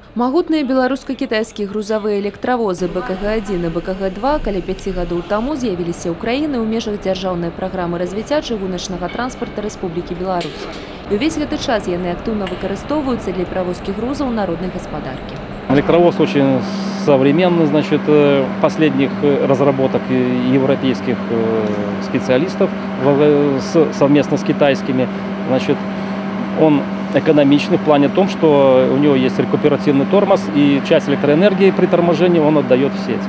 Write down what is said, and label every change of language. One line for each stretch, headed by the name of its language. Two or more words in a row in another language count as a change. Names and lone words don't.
Belarusian: Магутныя беларуска-кітайскія грузавыя электравозы БКГ-1 і БКГ-2 каля 5 гадоў таму з'явіліся ў краіны ў межах дзяржаўнай праграмы развіцця чыгуначнага транспарта Рэспублікі Беларусь. І ўвесь гэты час яны актыўна выкарыстоўваюцца для перавозкі грузаў народнай гаспадаркі.
Russian: Электровоз очень современный, значит, последних разработок европейских специалистов совместно с китайскими. Значит, он экономичный в плане том, что у него есть рекуперативный тормоз, и часть электроэнергии при торможении он отдает в сеть.